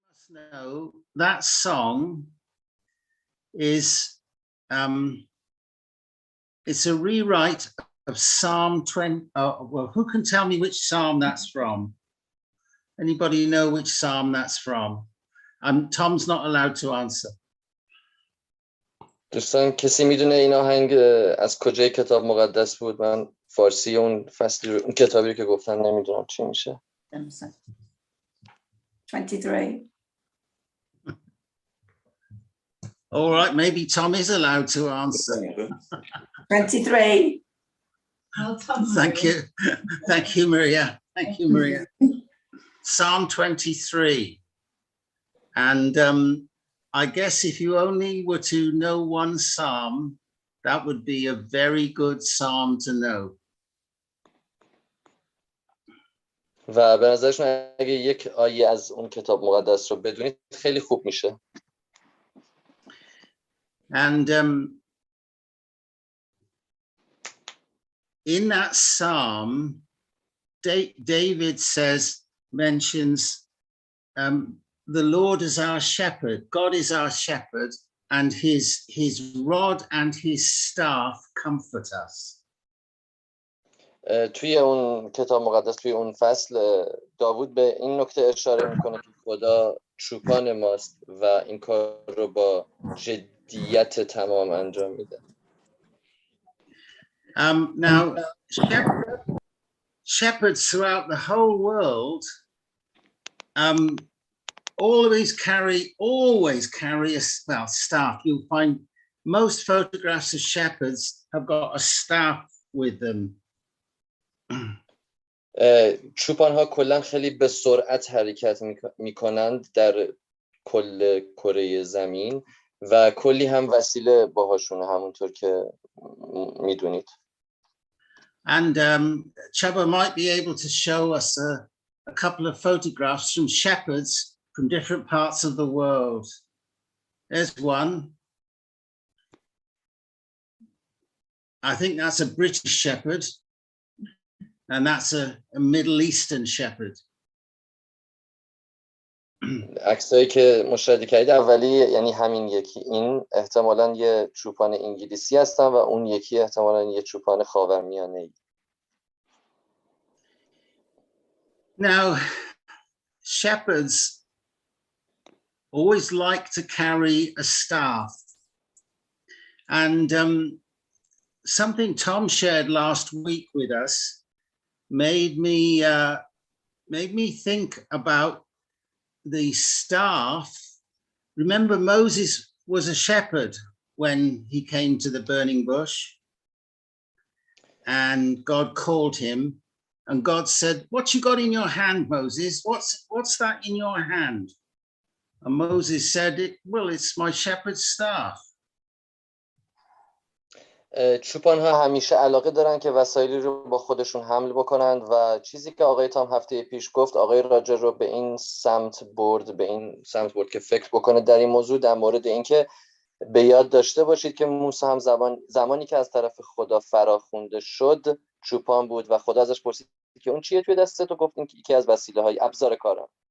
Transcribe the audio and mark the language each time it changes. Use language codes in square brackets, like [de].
[en] know that song is it's a rewrite of Psalm 20. Well, who can tell me which Psalm that's from? Anybody know which Psalm that's from? Tom's not allowed to answer. [fa] دوستان کسی میدونه این آهنگ از کجای کتاب مقدس بود؟ من فارسی اون فصلی اون کتابی که گفتم نمیدونم چی میشه. [en] 23. All right, maybe Tom is allowed to answer. 23. Thank you. Thank you, Maria. Thank you, Maria. Psalm 23. And I guess if you only were to know one psalm, that would be a very good psalm to know. [fa] و به نظرشون اگه یک آیه از اون کتاب مقدس رو بدونید خیلی خوب میشه. [en] And in that psalm, David mentions the Lord is our shepherd, God is our shepherd, and his rod and his staff comfort us. [fa] توی اون کتاب مقدس توی اون فصل داوود به این نکته اشاره میکنه که خدا چوپان ماست و این کار رو با جدیت تمام انجام میده. [en] Now, shepherds throughout the whole world always carry a staff. You'll find most photographs of shepherds have got a staff with them. [fa] چوپان ها کلا خیلی به سرعت حرکت میکنند در کل کره زمین و کلی هم وسیله باهاشونه همونطور که میدونید. [en] And Chaba might be able to show us a couple of photographs from shepherds from different parts of the world. There's one. I think that's a British shepherd, and that's a Middle Eastern shepherd. [fa] عکسایی که مشاهده کردید اولی یعنی همین یکی، این احتمالاً یه چوپان انگلیسی هستن و اون یکی احتمالاً یه چوپان خاورمیانه‌ای. [en] Now, shepherds always like to carry a staff, and something Tom shared last week with us made me think about the staff. Remember, Moses was a shepherd when he came to the burning bush, and God called him, and God said, "What you got in your hand, Moses? What's that in your hand?" And Moses said, "Well, it's my shepherd's staff." [fa] چوپان ها همیشه علاقه دارن که وسایلی رو با خودشون حمل بکنند و چیزی که آقای تام هفته پیش گفت، آقای راجر رو به این سمت برد که فکر بکنه در این موضوع، در مورد اینکه به یاد داشته باشید که موسی هم زمانی که از طرف خدا فراخونده شد چوپان بود و خدا ازش پرسید که اون چیه توی دستت و گفت این یکی از وسیله های ابزار کارم.